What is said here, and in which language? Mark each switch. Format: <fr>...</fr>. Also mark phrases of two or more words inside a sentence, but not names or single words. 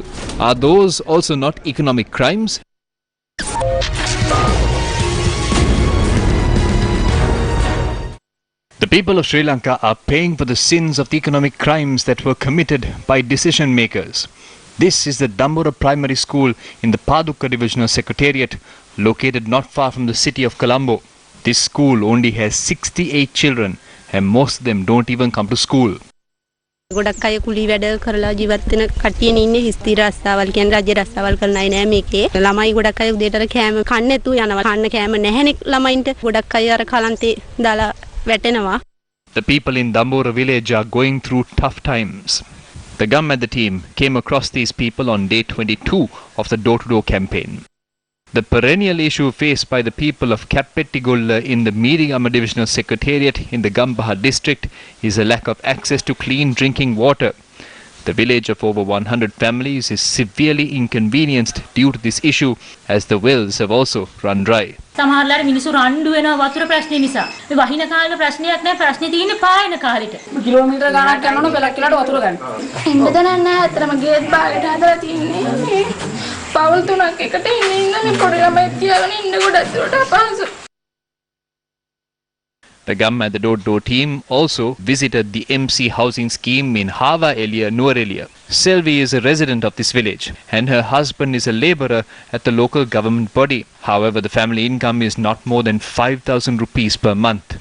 <en>Are those also not economic crimes? The people of Sri Lanka are paying for the sins of the economic crimes that were committed by decision makers. This is the Dambura Primary School in the Padukka Divisional Secretariat, located not far from the city of Colombo. This school only has 68 children, and most of them don't even come to school.</en> <si>ගොඩක් අය කුලී වැඩ කරලා ජීවත් වෙන කට්ටියනේ ඉන්නේ හිස්ති රස්සාවල් කියන්නේ රජේ රස්සාවල් කරන අය නෑ මේකේ ළමයි ගොඩක් අය උදේට කෑම කන්නේ නැතුව යනවා කන්න කෑම නැහැනේ ළමයින්ට ගොඩක් අය අර කලන්තේ දාලා වැටෙනවා.</si> <en>The people in Dambura village are going through tough times. The Gammadda team came across these people on day 22 of the door-to-door campaign. The perennial issue faced by the people of Kappettigolla in the Meerigama Divisional Secretariat in the Gambaha district is a lack of access to clean drinking water. The village of over 100 families is severely inconvenienced due to this issue, as the wells have also run dry.</en> <si>සමහරලාට මිනිස්සු රණ්ඩු වෙනවා වතුර ප්‍රශ්නේ නිසා. මේ වහින කාලේ ප්‍රශ්නයක් නැහැ ප්‍රශ්නේ තියෙන්නේ පායන කාලෙට. කිලෝමීටර ගානක් යනවනේ පෙලක් කියලාට වතුර ගන්න. ඉන්න දණක් නැහැ අතරම ගේට් බාගෙට හදලා තියෙන්නේ. පවුල් තුනක් එකට ඉන්න මේ පොඩි ළමයි තියාගෙන ඉන්න ගොඩක් දුරට අපහසු.</si> <en>The Gammadda door-to-door team also visited the MC housing scheme in Hava Elia, Nuarelia. Selvi is a resident of this village and her husband is a labourer at the local government body. However, the family income is not more than 5,000 rupees per month.</en>